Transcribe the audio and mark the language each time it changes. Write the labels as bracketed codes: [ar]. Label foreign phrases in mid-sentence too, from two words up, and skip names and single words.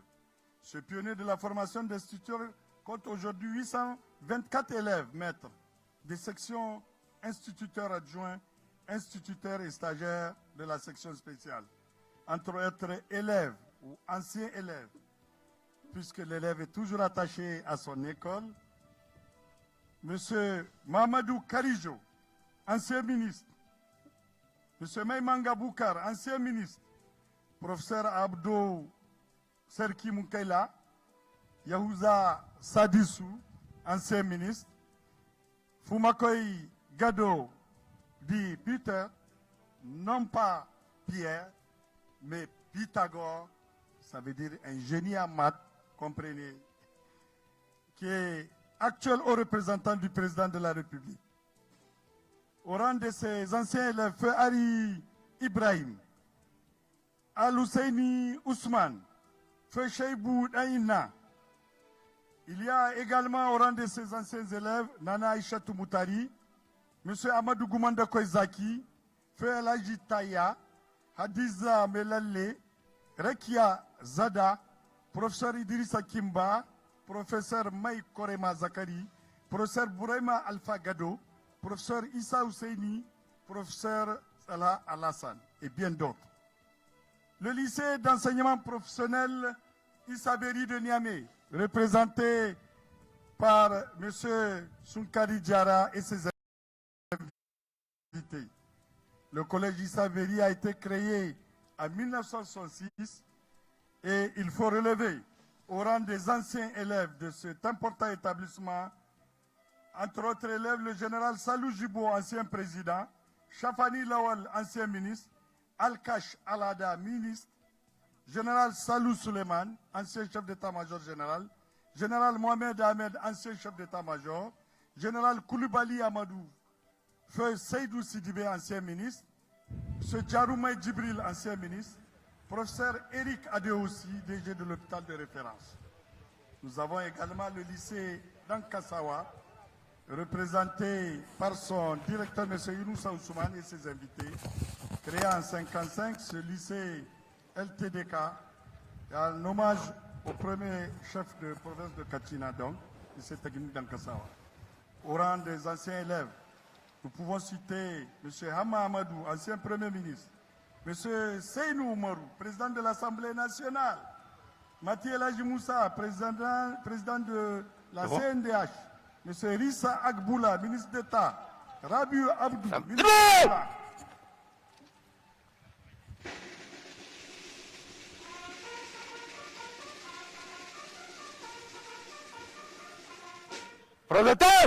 [fr] Ce pionnier de la formation d'instituteurs compte aujourd'hui 824 élèves, maîtres, des sections instituteurs adjoints, instituteurs et stagiaires de la section spéciale. Entre autres élèves ou anciens élèves, puisque l'élève est toujours attaché à son école, Monsieur Mamadou Karijo, ancien ministre, Monsieur Maïmanga Boukar, ancien ministre, Professeur Abdou Serki Moukaila, Yahouza Sadissou, ancien ministre, Fumakoy Gado, dit Peter, non pas Pierre, mais Pythagore, ça veut dire un génie en maths, comprenez, qui est actuel haut représentant du président de la République. Au rang de ses anciens élèves, Feu Ari Ibrahim, Al-Husseini Ousmane, Feu Cheibou Daïna. Il y a également au rang de ses anciens élèves, Nana Aïchatou Moutari, M. Amadou Goumanda Koizaki, Feu El Hadji Taya, Hadiza Melalle, Rekia Zada, Professeur Idrissa Kimba, Professeur Maï Korema Zakari, Professeur Bouraima Alpha Gado, Professeur Issa Ousseini, Professeur Salah Alassane et bien d'autres. Le lycée d'enseignement professionnel Issaberi de Niamey, représenté par M. Sunkari Diara et ses invités. Le collège Issaberi a été créé en 1966 et il faut relever au rang des anciens élèves de cet important établissement, entre autres élèves, le général Salou Jibo, ancien président, Chafani Lawal, ancien ministre, Al-Kash Alada, ministre, général Salou Suleiman, ancien chef d'état-major général, Général Mohamed Ahmed, ancien chef d'état-major, Général Koulibaly Amadou, Feu Seydou Sidibé, ancien ministre, M. Djaroumaï Djibril, ancien ministre, Professeur Eric Adeossi, DG de l'hôpital de référence. Nous avons également le lycée d'Ankassawa, représenté par son directeur, M. Younoussa Ousmane, et ses invités. Créé en 1955, ce lycée LTDK est un hommage au premier chef de province de Kachina, donc, lycée technique d'Ankassawa. Au rang des anciens élèves, nous pouvons citer M. Hama Amadou, ancien Premier ministre, M. Seynou Oumarou, président de l'Assemblée nationale, Mathieu Elaji Moussa, président de la CNDH, M. Rissa Agboula, ministre d'État, Rabiou Abdou, ministre d'État. Projeté!